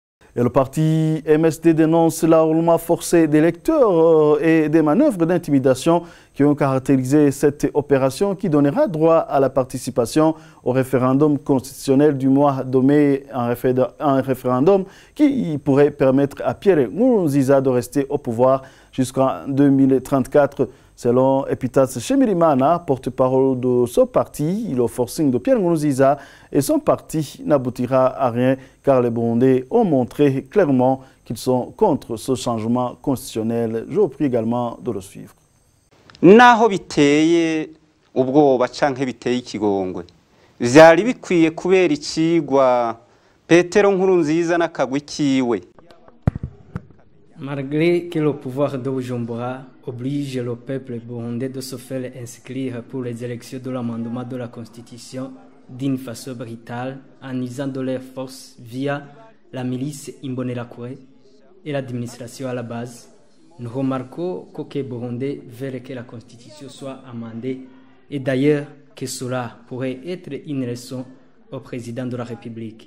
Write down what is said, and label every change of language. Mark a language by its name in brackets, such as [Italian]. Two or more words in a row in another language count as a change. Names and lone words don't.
[French] Et le parti MSD dénonce l'enrôlement forcé des lecteurs et des manœuvres d'intimidation qui ont caractérisé cette opération qui donnera droit à la participation au référendum constitutionnel du mois de mai, un référendum qui pourrait permettre à Pierre Nkurunziza de rester au pouvoir jusqu'en 2034. Selon Epitas Shemirimana, porte-parole de ce parti, le forcing de Pierre Nkurunziza et son parti n'aboutira à rien car les Burundais ont montré clairement qu'ils sont contre ce changement constitutionnel. Je vous prie également de le suivre. [Rundi] Naho biteye ubwoba canke biteye ikigongwe vyari bikwiye kubera icigwa Petero Nkurunziza n'akagwi kiwe. [French] Malgré que le pouvoir de Bujumbura oblige le peuple burundais de se faire inscrire pour les élections de l'amendement de la Constitution d'une façon brutale en usant de leurs forces via la milice Imbonerakure et l'administration à la base, nous remarquons qu'aucun Burundais veut que la Constitution soit amendée et d'ailleurs que cela pourrait être une leçon au président de la République.